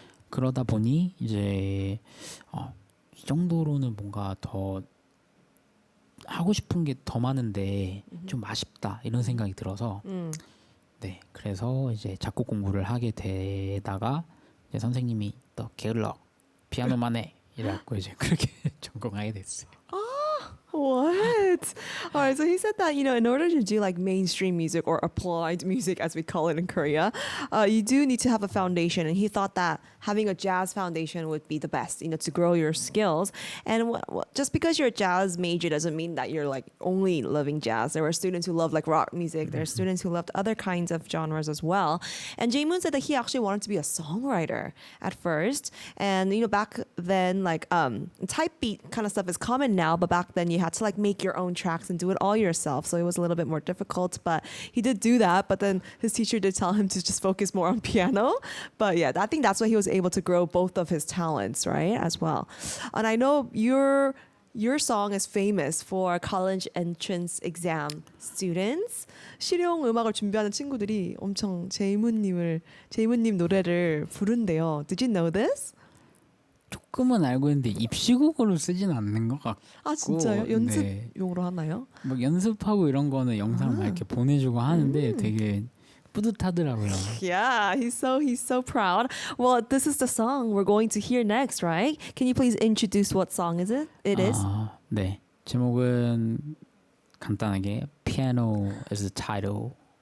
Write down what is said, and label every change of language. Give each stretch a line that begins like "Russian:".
Korean: 그러다 보니 이제 이 정도로는 뭔가 더 하고 싶은 게 더 많은데 좀 아쉽다 이런 생각이 들어서 네 그래서 이제 작곡 공부를 하게 되다가 이제 선생님이 또 게을러 피아노만 해 이래갖고 이제 그렇게 전공하게 됐어요.
English: What? All right, so he said that, in order to do like mainstream music or applied music, as we call it in Korea, you do need to have a foundation. And he thought that having a jazz foundation would be the best, to grow your skills. And just because you're a jazz major doesn't mean that you're like only loving jazz. There were students who love like rock music. There are students who loved other kinds of genres as well. And Jae-moon said that he actually wanted to be a songwriter at first. And, back then, like type beat kind of stuff is common now, but back then you had to like make your own tracks and do it all yourself. So it was a little bit more difficult, but he did do that. But then his teacher did tell him to just focus more on piano. But yeah, I think that's why he was able to grow both of his talents, right, as well. And I know your song is famous for college entrance exam students.
Korean: 실용 음악을 준비하는 친구들이 엄청 제이문님 노래를 부른대요.
English: Did you know this?
Korean: 조금은 알고 있는데 입시국어로 쓰진 않는 것 같고. 아 진짜요? 연습용으로 하나요? 뭐 연습하고 이런 거는 영상 막 이렇게 보내주고 하는데 되게 뿌듯하더라고요.
English: Yeah, he's so proud. Well, this is the song we're going to hear next, right? Can you please introduce what song is it? It is.
Korean: 네, 제목은 간단하게
English: Piano is the title.